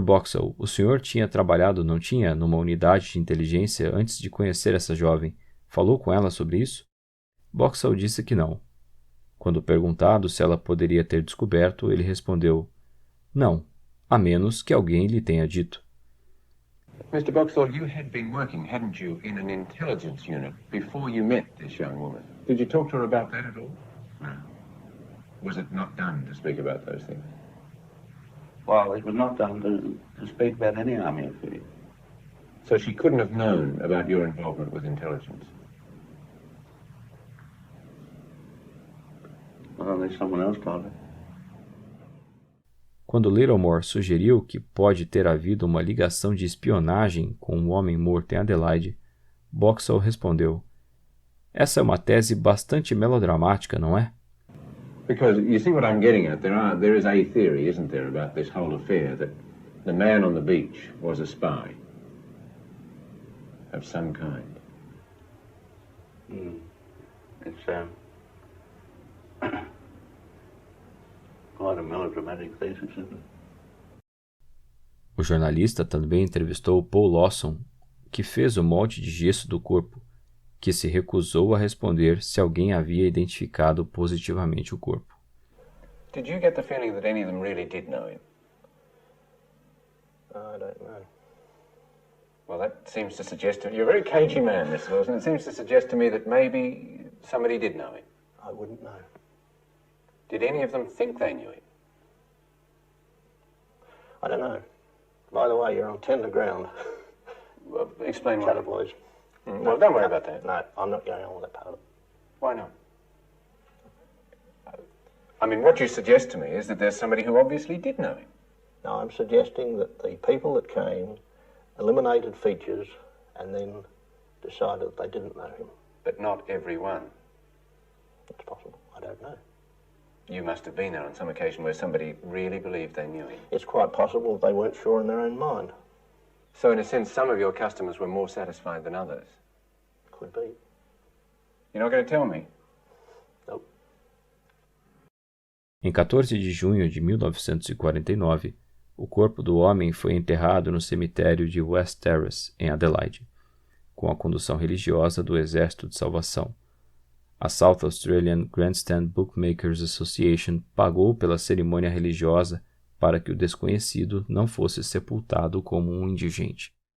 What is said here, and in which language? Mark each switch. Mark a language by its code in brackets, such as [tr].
[pt] Boxall, o senhor tinha trabalhado, não tinha, numa unidade de inteligência antes de conhecer essa jovem? Falou com ela sobre isso? Boxall disse que não. Quando perguntado se ela poderia ter descoberto, ele respondeu: não, a menos que alguém lhe tenha dito. [en] Mr. Boxall, you had been working, hadn't you, in an intelligence unit before you met this young woman? Did you talk to her about that at all? No. Was it not done to speak about those things? Well, it was not done to speak about any army affair. So she couldn't have known about your involvement with intelligence? Well, unless someone else told her. [pt] Quando Littlemore sugeriu que pode ter havido uma ligação de espionagem com um homem morto em Adelaide, Boxall respondeu: essa é uma tese bastante melodramática, não é? [en] Because you see what I'm getting at, there is a theory, isn't there, about this whole affair, that the man on the beach was a spy of some kind. It's quite a melodramatic thesis, isn't it? [pt] O jornalista também entrevistou Paul Lawson, que fez o molde de gesso do corpo, que se recusou a responder se alguém havia identificado positivamente o corpo. [en] Did you get the feeling that any of them really did know him? I don't know. Well, that seems to suggest to... You're a very cagey man, Mr. Wilson. It seems to suggest to me that maybe somebody did know him. I wouldn't know. Did any of them think they knew him? I don't know. By the way, you're on tender ground. Well, explain why. Shut up, boys. Well, don't worry about that. No, I'm not going on with that part of it. Why not? I mean, what you suggest to me is that there's somebody who obviously did know him. No, I'm suggesting that the people that came eliminated features and then decided they didn't know him. But not everyone. It's possible. I don't know. You must have been there on some occasion where somebody really believed they knew him. It's quite possible they weren't sure in their own mind. So, in a sense, some of your customers were more satisfied than others. Could be. You're not going to tell me? Nope. [pt] Em 14 de junho de 1949, o corpo do homem foi enterrado no cemitério de West Terrace, em Adelaide, com a condução religiosa do Exército de Salvação. A South Australian Grandstand Bookmakers Association pagou pela cerimônia religiosa para que o desconhecido não fosse sepultado como um indigente.